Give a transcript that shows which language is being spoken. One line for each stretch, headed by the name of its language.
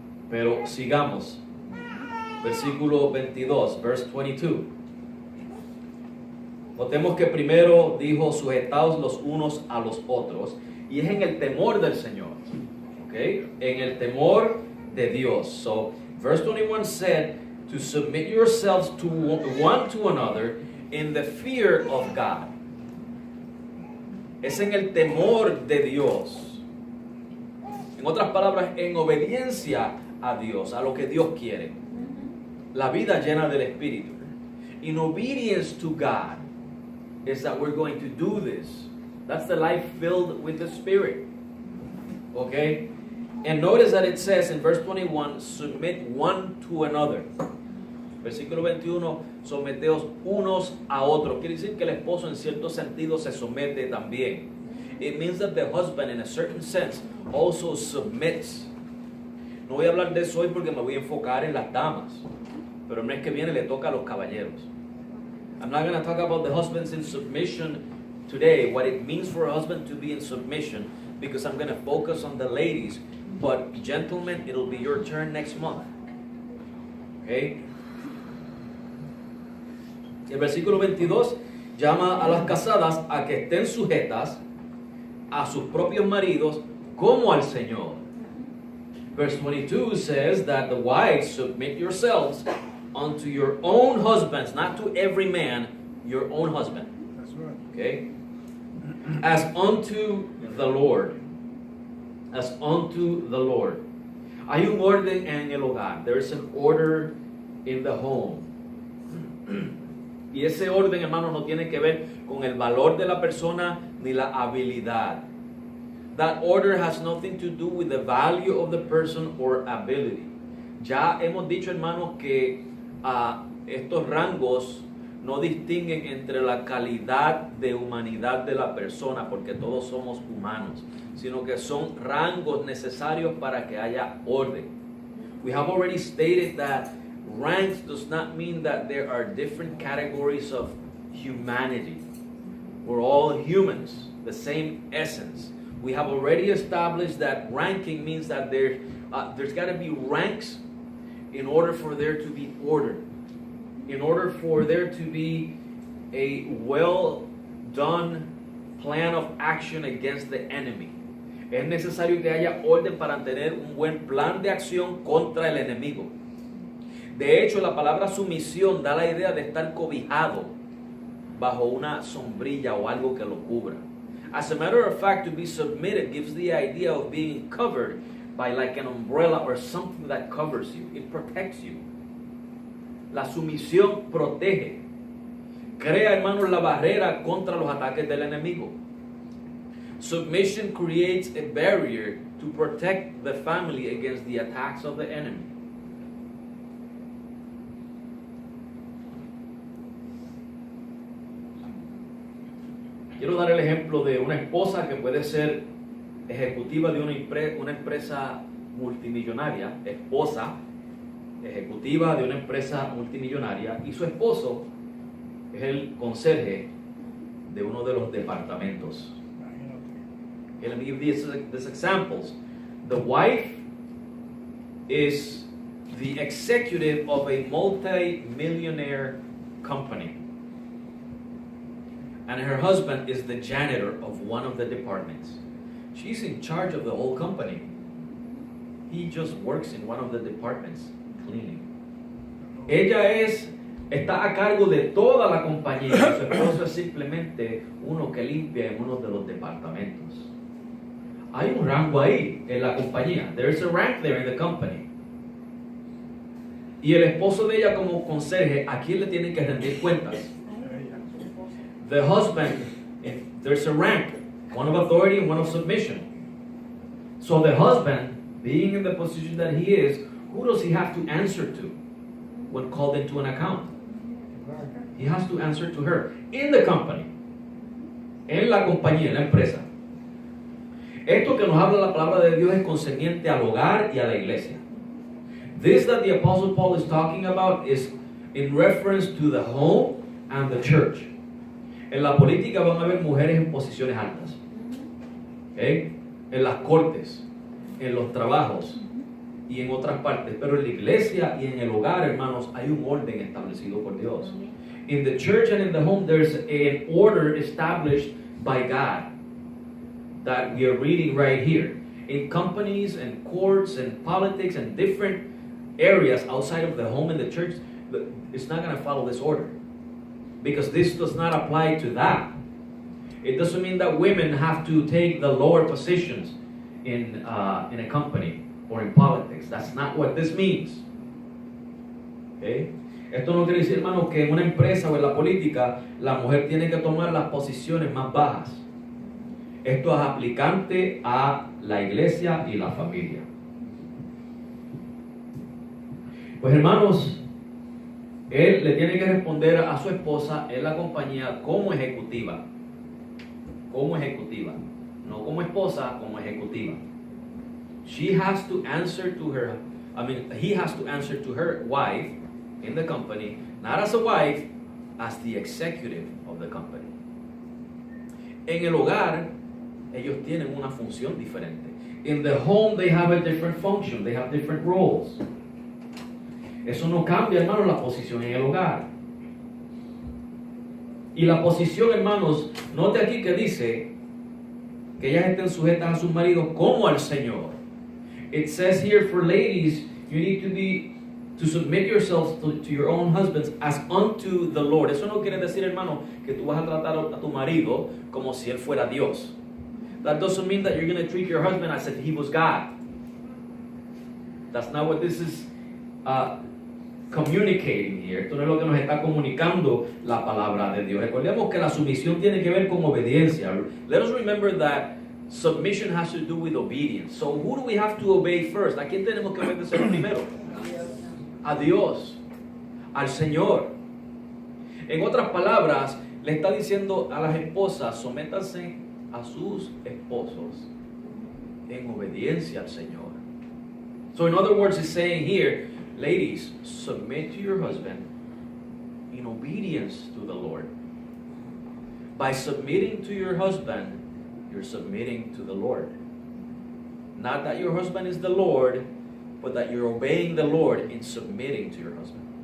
Spanish: Pero sigamos. Versículo 22,
English: verse 22.
Spanish: Notemos que primero dijo sujetaos los unos a los otros. Y es en el temor del Señor. Okay? En el temor de Dios.
English: So, verse 21 said to submit yourselves to one to another in the fear of God.
Spanish: Es en el temor de Dios. En otras palabras, en obediencia a Dios, a lo que Dios quiere. La vida llena del Espíritu.
English: In obedience to God is that we're going to do this. That's the life filled with the Spirit. Okay? And notice that it says in verse 21, submit one to another.
Spanish: Versículo 21, someteos unos a otros. Quiere decir que el esposo en cierto sentido se somete también.
English: It means that the husband in a certain sense also submits.
Spanish: No voy a hablar de eso hoy porque me voy a enfocar en las damas. Pero el mes que viene le toca a los caballeros.
English: I'm not going to talk about the husbands in submission today, what it means for a husband to be in submission, because I'm going to focus on the ladies. But gentlemen, it'll be your turn next month. Okay?
Spanish: El versículo 22 llama a las casadas a que estén sujetas a sus propios maridos como al Señor.
English: Verse 22 says that the wives submit yourselves unto your own husbands, not to every man, your own husband. That's right. Okay? As unto the Lord. As unto the Lord.
Spanish: Hay un orden en el hogar.
English: There is an order in the home.
Spanish: Y ese orden, hermano, no tiene que ver con el valor de la persona ni la habilidad.
English: That order has nothing to do with the value of the person or ability.
Spanish: Ya hemos dicho, hermanos, que estos rangos no distinguen entre la calidad de humanidad de la persona, porque todos somos humanos, sino que son rangos necesarios para que haya orden.
English: We have already stated that ranks does not mean that there are different categories of humanity. We're all humans, the same essence. We have already established that ranking means that there's got to be ranks in order for there to be order. In order for there to be a well done plan of action against the enemy.
Spanish: Es necesario que haya orden para tener un buen plan de acción contra el enemigo. De hecho, la palabra sumisión da la idea de estar cobijado bajo una sombrilla o algo que lo cubra.
English: As a matter of fact, to be submitted gives the idea of being covered by like an umbrella or something that covers you. It protects you.
Spanish: La sumisión protege. Crea, hermanos, la barrera contra los ataques del enemigo.
English: Submission creates a barrier to protect the family against the attacks of the enemy.
Spanish: Quiero dar el ejemplo de una esposa que puede ser ejecutiva de una empresa multimillonaria, esposa ejecutiva de una empresa multimillonaria, y su esposo es el conserje de uno de los departamentos.
English: Okay, let me give these examples. The wife is the executive of a multi-millionaire company. And her husband is the janitor of one of the departments. She's in charge of the whole company. He just works in one of the departments, cleaning.
Spanish: Ella está a cargo de toda la compañía. Su esposo es simplemente uno que limpia en uno de los departamentos. Hay un rango ahí en la compañía.
English: There is a rank there in the company.
Spanish: Y el esposo de ella como conserje, ¿a quién le tiene que rendir cuentas?
English: The husband, there's a rank, one of authority and one of submission. So the husband, being in the position that he is, who does he have to answer to when called into an account? He has to answer to her in the company,
Spanish: en la compañía, en la empresa. Esto que nos habla la palabra de Dios es concerniente al hogar y a la iglesia.
English: This that the Apostle Paul is talking about is in reference to the home and the church.
Spanish: En la política van a haber mujeres en posiciones altas, ¿okay? En las cortes, en los trabajos y en otras partes, pero en la iglesia y en el hogar, hermanos, hay un orden establecido por Dios.
English: In the church and in the home, there's an order established by God that we are reading right here. In companies and courts and politics and different areas outside of the home and the church, it's not going to follow this order. Because this does not apply to that. It doesn't mean that women have to take the lower positions in a company or in politics. That's not what this means. Okay?
Spanish: Esto no quiere decir, hermanos, que en una empresa o en la política la mujer tiene que tomar las posiciones más bajas. Esto es aplicante a la iglesia y la familia. Pues, hermanos, él le tiene que responder a su esposa en la compañía como ejecutiva. Como ejecutiva. No como esposa, como ejecutiva.
English: She has to answer to her, he has to answer to her wife in the company, not as a wife, as the executive of the company.
Spanish: En el hogar, ellos tienen una función diferente.
English: In the home, they have a different function. They have different roles.
Spanish: Eso no cambia, hermano, la posición en el hogar. Y la posición, hermanos, note aquí que dice que ellas estén sujetas a sus maridos como al Señor.
English: It says here for ladies, you need to submit yourselves to your own husbands as unto the Lord.
Spanish: Eso no quiere decir, hermano, que tú vas a tratar a tu marido como si él fuera Dios.
English: That doesn't mean that you're going to treat your husband as if he was God. That's not what this is communicating here.
Spanish: Esto no es lo que nos está comunicando la palabra de Dios. Recordemos que la sumisión tiene que ver con obediencia.
English: Let us remember that submission has to do with obedience. So who do we have to obey first?
Spanish: ¿A quién tenemos que obedecer primero? A Dios, al Señor. En otras palabras, le está diciendo a las esposas, sométanse a sus esposos en obediencia al Señor.
English: So in other words, it's saying here, ladies, submit to your husband in obedience to the Lord. By submitting to your husband, you're submitting to the Lord. Not that your husband is the Lord, but that you're obeying the Lord in submitting to your husband.